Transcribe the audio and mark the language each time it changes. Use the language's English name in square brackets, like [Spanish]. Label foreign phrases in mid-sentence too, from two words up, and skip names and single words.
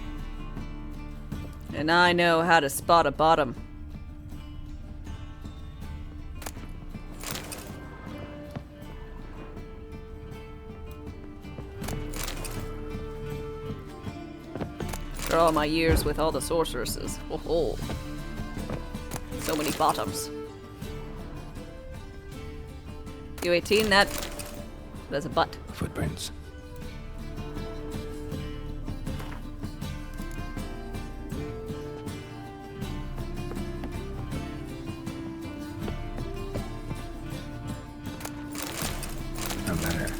[English] And I know how to spot a bottom. For all my years with all the sorceresses. Ho ho. So many bottoms. U18, that's a butt. Footprints. A letter.